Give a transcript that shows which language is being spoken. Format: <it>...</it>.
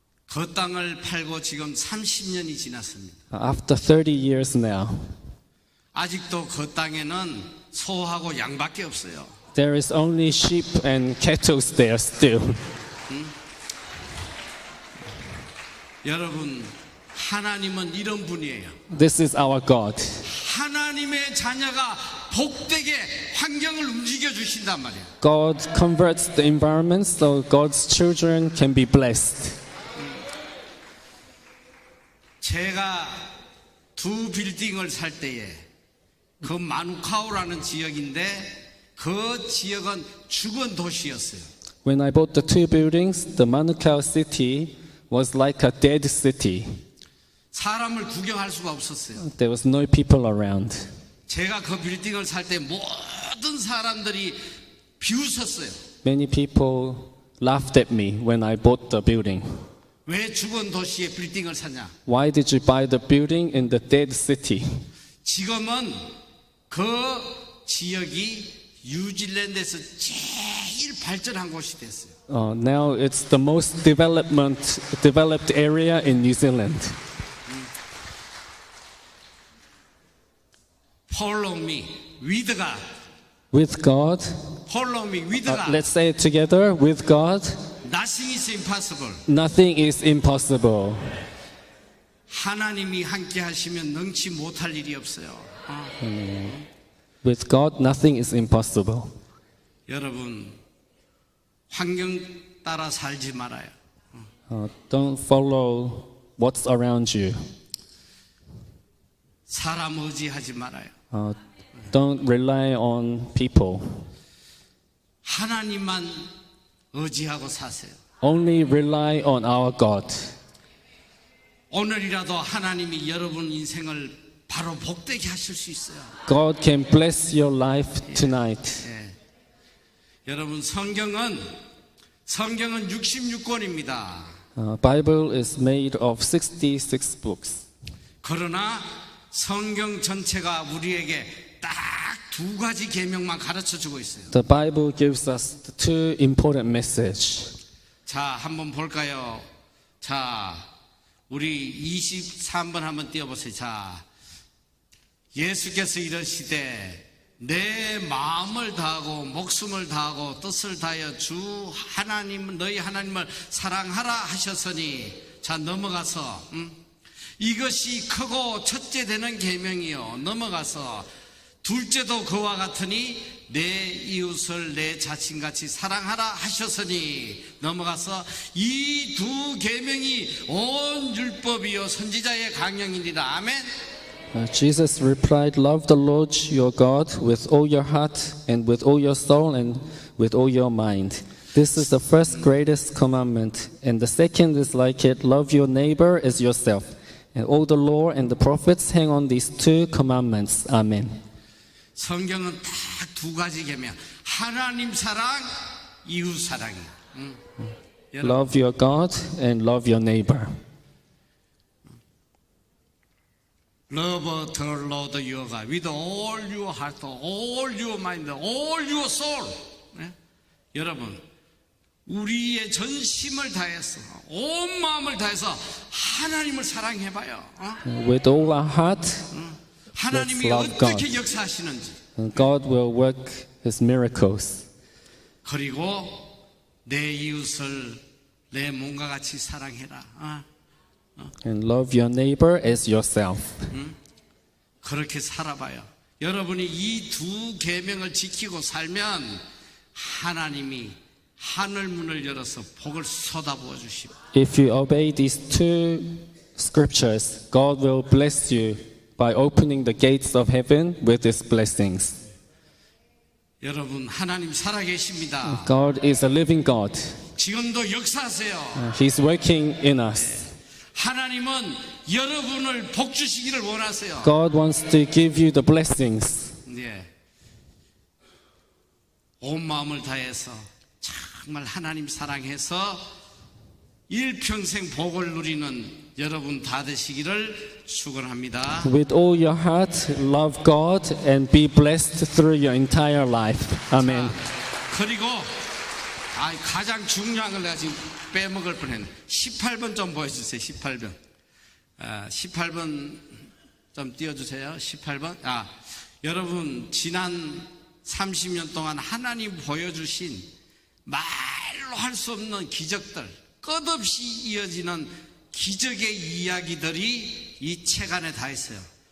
<ko>그 땅을 팔고 지금 30년이 지났습니다.</ko> <en>After 30 years now,</en> <ko>아직도 그 땅에는 소하고 양밖에 없어요.</ko> <en>there is only sheep and cattle there still.</en> <ko>여러분, 하나님은 이런 분이에요.</ko> <en>This is our God.</en> <ko>하나님의 자녀가 복되게 환경을 움직여 주신단 말이에요.</ko> <en>God converts the environment so God's children can be blessed.</en> <ko>제가 두 빌딩을 살 때에 그 마누카우라는 지역인데 그 지역은 죽은 도시였어요.</ko> <en>When I bought the 2 buildings, the Manukau city was like a dead city.</en> <ko>사람을 구경할 수가 없었어요.</ko> <en>There was no people around.</en> <ko>제가 그 빌딩을 살 때 모든 사람들이 비웃었어요.</ko> <en>Many people laughed at me when I bought the building.</en> <ko>왜 죽은 도시에 빌딩을 샀냐?</ko> <en>Why did you buy the building in the dead city?</en> <ko>지금은 그 지역이 뉴질랜드에서 제일 발전한 곳이 됐어요.</ko> <en>Now it's the most developed area in New Zealand. Follow me with God. With God, Follow me with God. let's say it together, with God, Nothing is impossible. Nothing is impossible.</en> <ko>하나님이 함께 하시면 능치 못할 일이 없어요.</ko> <en>With God, nothing is impossible.</en> <ko>여러분, 환경 따라 살지 말아요.</ko> <en>Don't follow what's around you.</en> <ko>사람 의지하지 말아요.</ko> <en>Don't rely on people.</en> <ko>하나님만 의지하고 사세요.</ko> <en>Only rely on our God.</en> <ko>오늘이라도 하나님이 여러분 인생을 바로 복되게 하실 수 있어요.</ko> <en>God can bless your life tonight.</en> <ko>여러분 성경은 66권입니다.</ko> <en>Bible is made of 66 books.</en> <ko>그러나 성경 전체가 우리에게 딱 두 가지 계명만 가르쳐 주고 있어요.</ko> <en>The Bible gives us the two important messages.</en> <ko>자, 한번 볼까요? 자, 우리 23번 한번 띄워보세요. 자, 예수께서 이러시되 내 마음을 다하고 목숨을 다하고 뜻을 다하여 주 하나님 너희 하나님을 사랑하라 하셨으니 자 넘어가서 이것이 크고 첫째 되는 계명이요 넘어가서 둘째도 그와 같으니 내 이웃을 내 자신같이 사랑하라 하셨으니 넘어가서 이 두 계명이 온 율법이요 선지자의 강령이니라. 아멘.</ko> <en>Jesus replied, "Love the Lord your God with all your heart and with all your soul and with all your mind. This is the first greatest commandment, and the second is like it: love your neighbor as yourself. And all the law and the prophets hang on these two commandments." Amen.</en> <ko>성경은 딱 두 가지 계명. 하나님 사랑, 이웃 사랑이.</ko> <en>Love your God and love your neighbor. Love the Lord your God with all your heart, all your mind, all your soul.</en> <ko>네? 여러분, 우리의 전심을 다해서, 온 마음을 다해서 하나님을 사랑해봐요.</ko> <en>With all our heart,</en> <ko>하나님이</ko> <en>love</en> <ko>어떻게</ko> <en>God.</en> <ko>역사하시는지.</ko> <en>and God will work His miracles.</en> <ko>그리고 내 이웃을 내 몸과 같이 사랑해라.</ko> <en>And love your neighbor as yourself.</en> <ko>그렇게 살아봐요. 여러분이 이 두 계명을 지키고 살면 하나님이 하늘 문을 열어서 복을 쏟아부어 주십니다.</ko> <en>If you obey these two scriptures, God will bless you by opening the gates of heaven with His blessings.</en> <ko>여러분 하나님 살아계십니다.</ko> <en>God is a living God.</en> <ko>지금도 역사하세요.</ko> <en>He's working in us.</en> <ko>하나님은 여러분을 복 주시기를 원하세요.</ko> <en>God wants to give you the blessings.</en> <ko>네. 온 마음을 다해서 정말 하나님 사랑해서 일평생 복을 누리는 여러분 다 되시기를 축원합니다.</ko> <en>With all your heart, love God and be blessed through your entire life. Amen.</en> <ko>그리고 가장 중요한 걸 내가 지금 빼먹을 뻔했네. 18번 좀 보여주세요. 18번. 18번 좀 띄워주세요. 18번. 여러분 지난 30년 동안 하나님 보여주신 말로 할 수 없는 기적들, 끝없이 이어지는 기적의 이야기들이 이 책 안에 다 있어요.</ko>